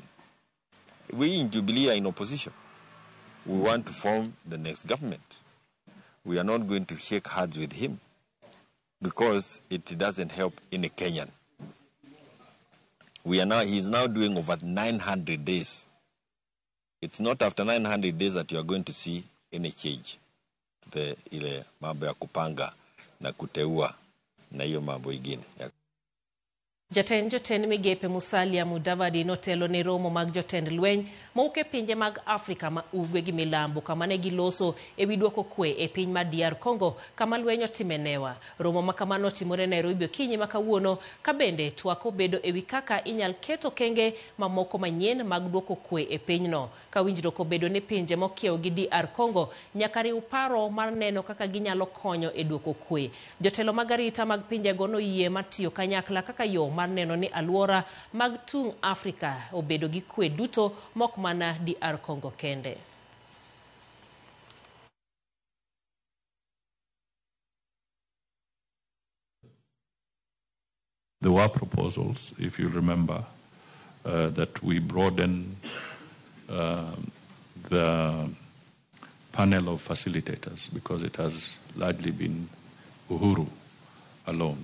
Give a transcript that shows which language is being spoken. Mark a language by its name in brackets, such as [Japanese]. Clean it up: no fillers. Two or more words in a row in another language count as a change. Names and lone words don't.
[English] We in Jubilee are in opposition. We want to form the next government. We are not going to shake hands with him, because it doesn't help any Kenyan. He's now doing over 900 days. It's not after 900 days that you are going to see any change. [Swahili] Ile mambo ya kupanga na kuteua na hiyo mambo ingine. [Luo (Kenya and Tanzania)] Jotend migepe Musalia Mudavadi notelo ne romo mag jotend lweny mauke pinje mag Afrika ma ugwe gi milambo kama ne giloso e wi duoko kwe e piny mar DR Congo kama lweny otimenewa. Romo makamano timore Nairobi okinyi makawuono ka bende twako bedo e wi kaka inyal keto kenge mamoko manyien mag duoko kwe e pinyno. Ka winjruok obedo ni pinje mokiewo gi DR Congo nyaka riw paro mar neno kaka ginyalo konyo e duoko kwe. Jotelo mag arita mag pinje go noyie matiyo kanyakla kaka yo mar neno ni alwora mag tung Afrika obedo gi kwe duto mok mana DR Congo kende. [English] There were proposals, if you remember, that we broaden the panel of facilitators, because it has largely been Uhuru alone.